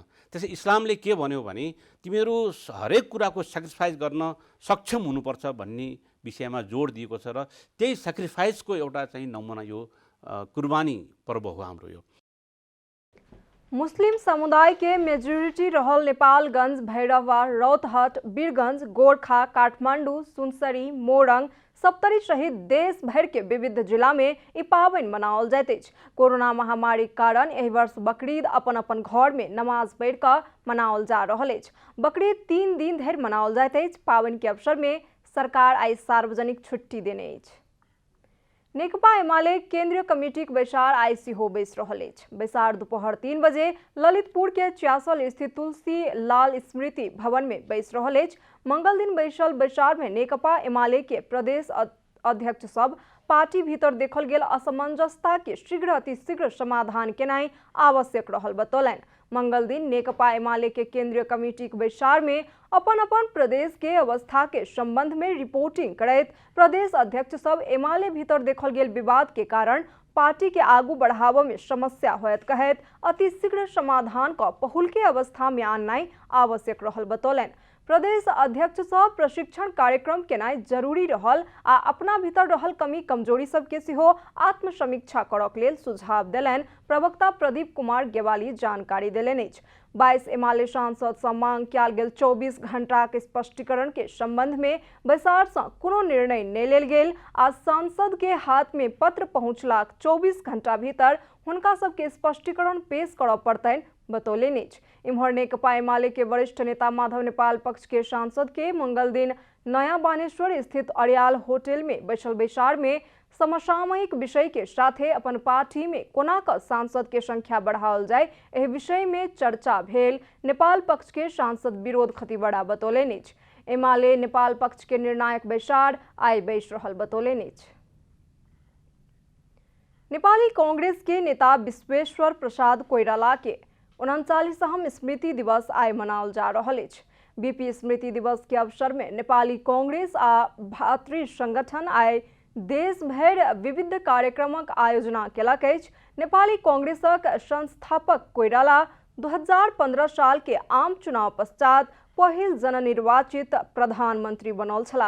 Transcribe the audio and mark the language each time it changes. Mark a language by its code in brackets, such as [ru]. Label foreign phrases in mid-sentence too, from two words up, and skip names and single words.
[ne] त्यसै इस्लामले के भन्यो भने तिमीहरू हरेक कुराको सेक्रिफाइस गर्न सक्षम हुनुपर्छ भन्ने विषयमा जोड दिएको छ र त्यही सेक्रिफाइसको एउटा चाहिँ नमुना यो कुर्बानी पर्व हो हाम्रो यो। [mai] मुस्लिम समुदाय के मेजोरिटी रहल नेपालगंज, भैरहवा, रौतहट, वीरगंज, गोरखा, काठमाडौँ, सुनसरी, मोरङ, सप्तरी सहित देश भर के विविध जिला में ई पावन मनाओल जाइत अछि। कोरोना महामारी के कारण एहि वर्ष बकरीद अपन अपन घर में नमाज पढ़ि क मनाओल जा रहल अछि। बकरीद 3 दिन धरि मनाओल जाइत अछि। पावन के अवसर में सरकार आई सार्वजनिक छुट्टी देने अछि। नेकपा एमाले केंद्रीय कमिटी के बैसार आई सेहो बैस रहल अछि। बैसार दोपहर 3 बजे ललितपुर के च्यासल स्थित तुलसी लाल स्मृति भवन में बैस रहल अछि। मंगल दिन बैसल बैसार में नेकपा एमाले के प्रदेश अध्यक्ष सब पार्टी भीतर देखल गेल असमंजसता के शीघ्र अतिशीघ्र समाधान केनाई आवश्यक रहल बतौलनि। मंगल दिन नेकपा एमाले के केंद्रीय कमिटी के बैसार में अपन अपन प्रदेश के अवस्था के संबंध में रिपोर्टिंग करैत प्रदेश अध्यक्ष सब एमाले भीतर देखल गेल विवाद के कारण पार्टी के आगू बढ़ाव में समस्या होयत कहैत अतिशीघ्र समाधान का पहुल के अवस्था में आननाई आवश्यक रहल बतौलनि। प्रदेश अध्यक्ष सब प्रशिक्षण कार्यक्रम केनाई जरूरी रहल आ अपना भीतर रहल कमी कमजोरी सबके सेहो आत्मसमीक्षा करक लेल सुझाव देलनि। प्रवक्ता प्रदीप कुमार गेवाली जानकारी देलनि अछि। 22 एमाले सांसद सँ मांग कयल गेल 24 घंटा के स्पष्टीकरण के संबंध में बैसार सँ कोनो निर्णय नहि लेल गेल आ सांसद के हाथ में पत्र पहुंचलाक 24 घंटा भीतर हुनका सबके स्पष्टीकरण पेश करऽ पड़तनि बतौलनि अछि। इम्हर नेकपा एमाले के वरिष्ठ नेता माधव नेपाल पक्ष के सांसद के मंगल दिन नया बानेश्वर स्थित अरियाल होटल में बैसल बैसार में समसामयिक विषय के साथे अपन पार्टी में कोना क सांसद के संख्या बढ़ाओल जाए एहि विषय में चर्चा भेल। नेपाल पक्ष के सांसद विरोध खतिवड़ा बतौलनि अछि। एमाले नेपाल पक्ष के निर्णायक बैसार आई बैस रहल बतौलनि अछि। नेपाली कांग्रेस के नेता विश्वेश्वर प्रसाद कोइराला के 39वां स्मृति दिवस आई मनाओल जा रहल अछि। बीपी स्मृति दिवस के अवसर में नेपाली कांग्रेस आ भातृ संगठन आई देश भर विविध कार्यक्रमक आयोजना केलक अछि। नेपाली कांग्रेसक संस्थापक कोइराला 2015 साल के आम चुनाव पश्चात पहिल जननिर्वाचित प्रधानमंत्री बनल छलाह।